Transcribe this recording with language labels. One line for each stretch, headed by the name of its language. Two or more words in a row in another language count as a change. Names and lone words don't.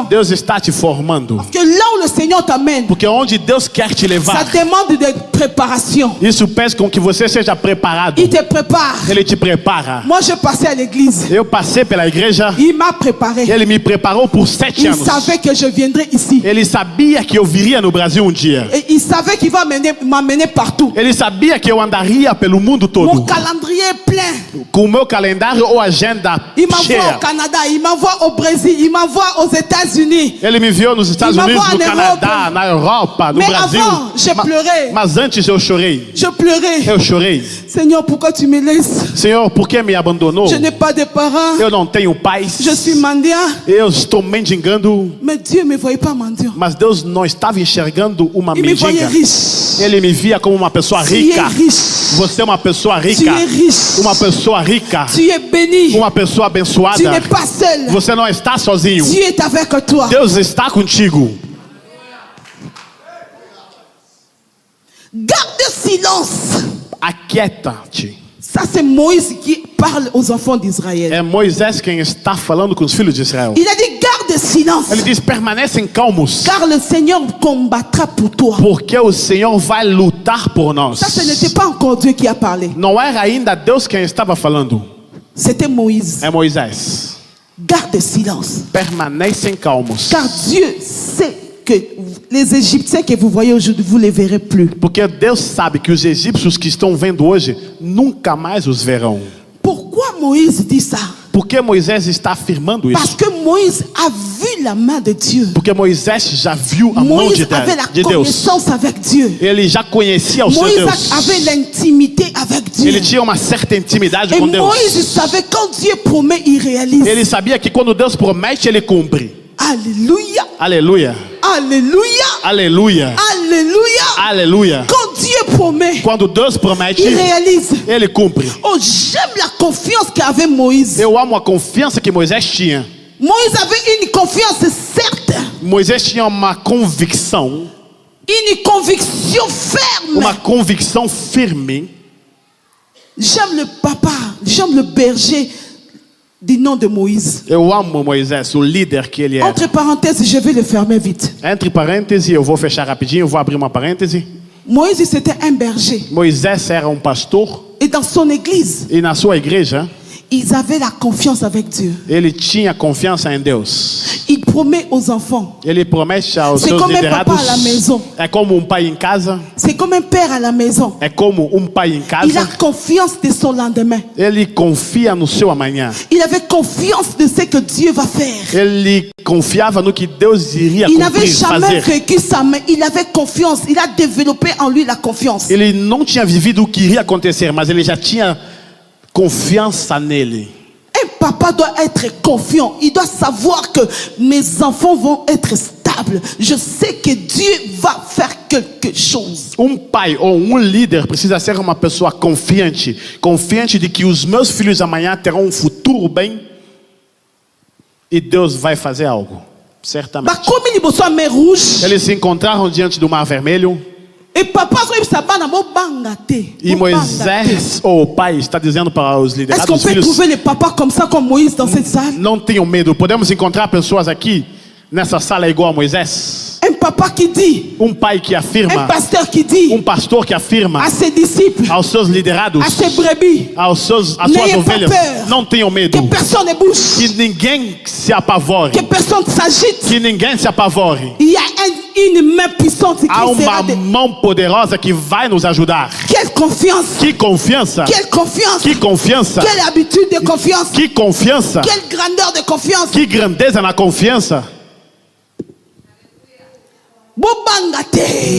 Portuguese: Deus está te formando.
French: Parce que là où le Seigneur t'amène,
Portuguese: Porque onde Deus quer te
French: ça
Portuguese: levar,
French: demande de préparation.
Portuguese: isso pede com que você seja preparado.
French: Il te prépare.
Portuguese: Ele te prepara.
French: Moi, je passais à l'église.
Portuguese: Eu passei pela igreja,
French: Il m'a préparé.
Portuguese: ele me preparou por 7
French: Il
Portuguese: anos.
French: savait que je viendrais ici.
Portuguese: Ele sabia que eu viria no Brasil um dia.
French: Et il savait qu'il va m'amener partout.
Portuguese: Ele sabia que eu andaria pelo mundo
French: Mon
Portuguese: todo.
French: calendrier est plein.
Portuguese: Com o meu calendário ou agenda
French: Il m'envoie
Portuguese: cheia.
French: au Canada, il m'envoie au Brésil, il m'envoie aux États-Unis.
Portuguese: Ele me enviou nos Estados
French: Il
Portuguese: Unidos,
French: m'envoie
Portuguese: no na Canadá, Europa. na Europa, no
French: Mais
Portuguese: Brasil.
French: avant, j'ai pleuré.
Portuguese: Mas antes eu chorei.
French: Je pleurais.
Portuguese: Eu chorei.
French: Seigneur, pourquoi tu me laisses?
Portuguese: Senhor, por que me abandonou?
French: Je n'ai pas de parents.
Portuguese: Eu não tenho pais.
French: Je suis mendiant.
Portuguese: Eu estou mendigando.
French: Mais Dieu ne me voyait pas mendiant.
Portuguese: Mas Deus não estava enxergando uma
French: Il me voyait
Portuguese: mendiga.
French: riche.
Portuguese: Ele me via como uma pessoa
French: Tu es
Portuguese: rica.
French: riche.
Portuguese: Você é uma pessoa
French: Tu
Portuguese: rica.
French: es riche.
Portuguese: Uma pessoa rica.
French: Tu es béni.
Portuguese: Uma pessoa
French: Tu n'es
Portuguese: abençoada.
French: pas seul.
Portuguese: Você não está sozinho.
French: Dieu est avec toi.
Portuguese: Deus está contigo.
French: Garde silence.
Portuguese: Aquieta-te.
French: Ça, c'est Moïse qui parle aux enfants d'Israël.
Portuguese: É Moisés quem está falando com os filhos de Israel.
French: Il a dit, garde silence.
Portuguese: Ele diz: permanecem calmos,
French: Car le Seigneur combattra pour toi.
Portuguese: porque o Senhor vai lutar por nós.
French: Ça, ce n'était pas encore Dieu qui a parlé.
Portuguese: Não era ainda Deus quem estava falando.
French: C'était Moïse.
Portuguese: É Moisés.
French: Garde silence.
Portuguese: Permanecem calmos,
French: Car Dieu sait que les Égyptiens que vous voyez aujourd'hui, vous ne les verrez plus.
Portuguese: porque Deus sabe que os egípcios que estão vendo hoje nunca mais os verão.
French: Pourquoi Moïse dit ça?
Portuguese: Por que Moisés está afirmando
French: Parce
Portuguese: isso?
French: que Moïse a vu la main de Dieu.
Portuguese: Porque Moisés já viu a mão
French: Moïse avait la
Portuguese: de Deus.
French: connaissance avec Dieu.
Portuguese: Ele já conhecia o seu
French: Moïse
Portuguese: Deus.
French: avait l'intimité avec Dieu.
Portuguese: Ele tinha uma certa intimidade
French: Et
Portuguese: com Deus.
French: Moïse savait quand Dieu promet, il réalise.
Portuguese: Ele sabia que quando Deus promete, ele cumpre.
French: Alléluia.
Portuguese: Aleluia.
French: Alléluia.
Portuguese: Aleluia.
French: Alléluia.
Portuguese: Aleluia.
French: Quand Dieu promet,
Portuguese: Quando Deus promete,
French: il réalise.
Portuguese: ele cumpre.
French: Oh, j'aime la confiance qu'avait Moïse.
Portuguese: Eu amo a confiança que Moisés tinha.
French: Moïse avait une confiance certes,
Portuguese: Moisés tinha uma convicção,
French: une conviction ferme.
Portuguese: uma convicção firme.
French: J'aime le papa, j'aime le berger. du nom de Moïse.
Portuguese: Eu amo Moisés, o líder que ele era.
French: Entre parenthèses, je vais le fermer vite.
Portuguese: Entre parênteses, eu vou fechar rapidinho, eu vou abrir uma parêntese.
French: Moïse, c'était un berger.
Portuguese: Moisés era pastor.
French: Et dans son église,
Portuguese: E na sua igreja,
French: ils avaient la confiance avec Dieu.
Portuguese: ele tinha confiança em Deus.
French: Il promet aux enfants.
Portuguese: Ele promete aos
French: C'est
Portuguese: seus
French: comme un
Portuguese: liderados.
French: papa à la maison.
Portuguese: É como pai em casa.
French: C'est comme un père à la maison.
Portuguese: É como pai em
French: Il a
Portuguese: casa.
French: confiance de son lendemain.
Portuguese: Ele confia no seu amanhã.
French: Il avait confiance de ce que Dieu va faire.
Portuguese: Ele confiava no que Deus iria
French: Il n'avait
Portuguese: cumprir,
French: jamais
Portuguese: fazer.
French: vécu ça, mais il avait confiance. Il a développé en lui la confiance.
Portuguese: Ele não tinha vivido o que iria acontecer, mas ele já tinha confiança nele.
French: Un papa doit être confiant. Il doit savoir que mes enfants vont être stables. Je sais que Dieu va faire quelque chose.
Portuguese: Pai ou líder precisa ser uma pessoa confiante. Confiante de que os meus filhos amanhã terão futuro bem. E Deus vai fazer algo. Certamente.
French: Comme il bosse en mer rouge.
Portuguese: Eles se encontraram diante do Mar Vermelho.
French: Et papa te.
Portuguese: E Moisés, o pai, está dizendo para os
French: Est-ce
Portuguese: liderados
French: qu'on
Portuguese: dos
French: peut
Portuguese: filhos:
French: trouver les papas comme ça, comme Moïse dans cette salle?
Portuguese: não tenham medo. Podemos encontrar pessoas aqui nessa sala igual a Moisés.
French: Un papa qui dit,
Portuguese: Pai que
French: un
Portuguese: afirma,
French: pasteur qui dit
Portuguese: pastor que afirma
French: à ses disciples,
Portuguese: aos seus liderados,
French: à ses brebis,
Portuguese: às suas
French: n'ayez pas
Portuguese: ovelhas:
French: peur.
Portuguese: não tenham medo.
French: que personne ne bouge,
Portuguese: Que ninguém se apavore.
French: que personne ne s'agite.
Portuguese: Que ninguém se apavore.
French: Il y a une main puissante qui
Portuguese: Há
French: sera
Portuguese: uma mão poderosa que vai nos ajudar.
French: Quelle confiance!
Portuguese: Que confiança!
French: Quelle confiance!
Portuguese: Que confiança!
French: Quelle habitude de confiance!
Portuguese: Que confiança!
French: Quelle grandeur de confiance!
Portuguese: Que grandeza na confiança!
Lingala: Bobangate!